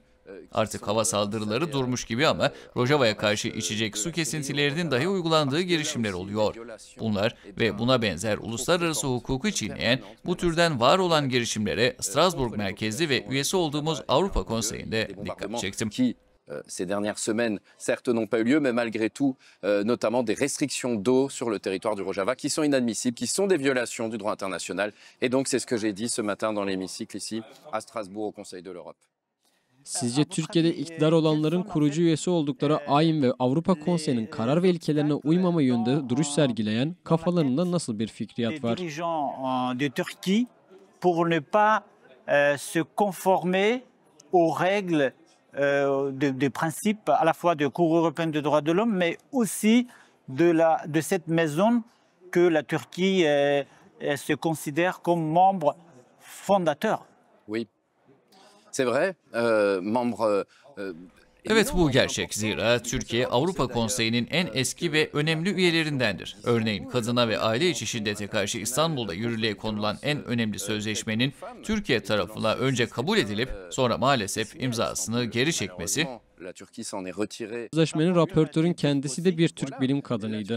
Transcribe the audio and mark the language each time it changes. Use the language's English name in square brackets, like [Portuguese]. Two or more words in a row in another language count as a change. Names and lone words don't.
[Turkish] Artık hava saldırıları durmuş gibi ama Rojava'ya karşı içecek su kesintilerinin dahi uygulandığı girişimler oluyor. Bunlar ve buna benzer uluslararası hukuku çiğneyen bu türden var olan girişimlere Strasbourg merkezli ve üyesi olduğumuz Avrupa Konseyi'nde dikkat çektim. [French] Ces dernières semaines, certes, n'ont pas eu lieu, mais malgré tout, notamment des restrictions d'eau sur le territoire du Rojava qui sont inadmissibles, qui sont des violations du droit international. Et donc, c'est ce que j'ai dit ce matin dans l'hémicycle ici à Strasbourg au Conseil de l'Europe. [Turkish] Sizce Türkiye'de iktidar olanların kurucu üyesi oldukları AYİM ve Avrupa Konseyi'nin karar ve ilkelerine uymama yönünde duruş sergileyen kafalarında nasıl bir fikriyat var? [French] De Turquie pour ne pas se conformer aux règles de principe à la fois de Cour européenne des droits de l'homme, mais aussi de cette maison que la Turquie se considère comme membre fondateur. Oui, c'est vrai, membre [Turkish] Evet, bu gerçek. Zira Türkiye Avrupa Konseyi'nin en eski ve önemli üyelerindendir. Örneğin kadına ve aile içi şiddete karşı İstanbul'da yürürlüğe konulan en önemli sözleşmenin Türkiye tarafından önce kabul edilip sonra maalesef imzasını geri çekmesi, Sözleşmenin raportörün kendisi de bir Türk bilim kadınıydı.